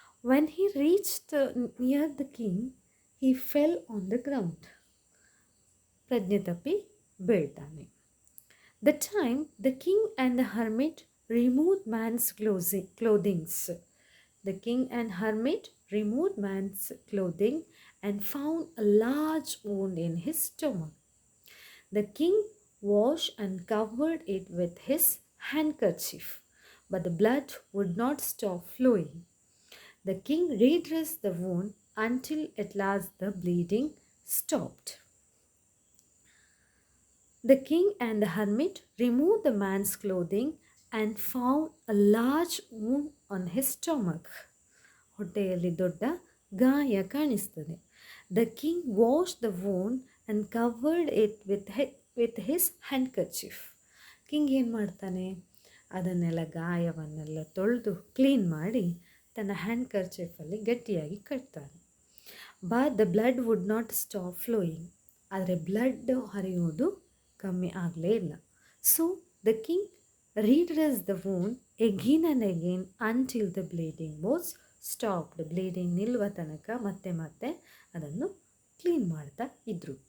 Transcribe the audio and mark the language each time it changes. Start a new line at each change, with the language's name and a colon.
English: When he reached near the king he fell on the ground.
Kannada: ಪ್ರಜ್ಞೆ ತಪ್ಪಿ ಬೀಳ್ತಾನೆ.
English: The time the king and the hermit removed man's clothings. The king and hermit removed man's clothing and found a large wound in his stomach. The king washed and covered it with his handkerchief, but the blood would not stop flowing. The king redressed the wound until at last the bleeding stopped. The king and the hermit removed the man's clothing and found a large wound on his stomach.
Kannada: ಹೊಟ್ಟೆಯಲ್ಲಿ ದೊಡ್ಡ ಗಾಯ ಕಾಣಿಸ್ತದೆ.
English: The king washed the wound and covered it with his handkerchief.
Kannada: King ಏನು ಮಾಡ್ತಾನೆ? ಅದನ್ನೆಲ್ಲ ಗಾಯವನ್ನೆಲ್ಲ ತೊಳೆದು clean ಮಾಡಿ ತನ್ನ ಹ್ಯಾಂಡ್ಕರ್ಚೀಫಲ್ಲಿ ಗಟ್ಟಿಯಾಗಿ ಕಟ್ತಾನೆ.
English: But the blood would not stop flowing.
Kannada: ಆದರೆ ಬ್ಲಡ್ ಹರಿಯೋದು ಕಮ್ಮಿ ಆಗಲೇ ಇಲ್ಲ.
English: So the king redressed the wound again and again until the bleeding was stopped.
Kannada: Bleeding ನಿಲ್ಲುವ ತನಕ ಮತ್ತೆ ಅದನ್ನು ಕ್ಲೀನ್ ಮಾಡ್ತಾ ಇದ್ರು.